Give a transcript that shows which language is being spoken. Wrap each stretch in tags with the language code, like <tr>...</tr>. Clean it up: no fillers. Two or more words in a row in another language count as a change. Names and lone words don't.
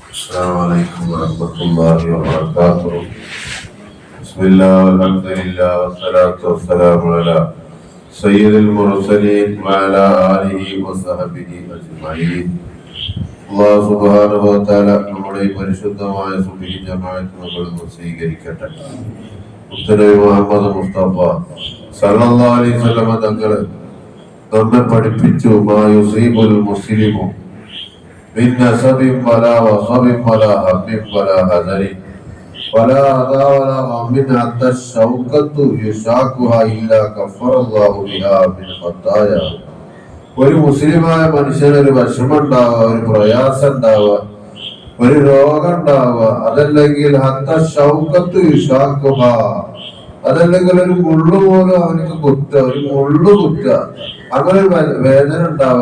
<ar>السلام عليكم ورحمة الله وبركاته. بسم الله والحمد لله والصلاة والسلام على سيد المرسلين وعلى آله وصحبه أجمعين. الله سبحانه وتعالى</ar> <ml>നമ്മുടെ പരിശുദ്ധമായ സുബ്ഹി ജമാഅത്ത് നമ്മൾ സ്വീകരിക്കട്ടെ.</ml> <ar>മുസ്തഫ മുഹമ്മദ് മുസ്തഫ صلى الله عليه وسلم</ar> <ml>തങ്ങൾ നമ്മെ പഠിപ്പിച്ചു</ml> <ar>ما يصيب المسلم من نسب ولا وصب ولا هم ولا حذر ولا أذى ولا غم حتى الشوكة يشاكها إلا كفر الله بها من خطايا.</ar> <ml>ഒരു മുസ്ലിമായ മനുഷ്യന് ഒരു വിഷമം ഉണ്ടാവുക, ഒരു പ്രയാസം ഉണ്ടാവുക, ഒരു രോഗം ഉണ്ടാവുക, അതല്ലെങ്കിൽ</ml> <ar>حتى الشوكة يشاكها,</ar> <ml>അതല്ലെങ്കിൽ ഒരു മുള്ളു പോലും അവനക്ക് കുത്തുക, ഒരു മുള്ളു കുത്തുക, അങ്ങനെ ഒരു വേദന ഉണ്ടാവുക.</ml>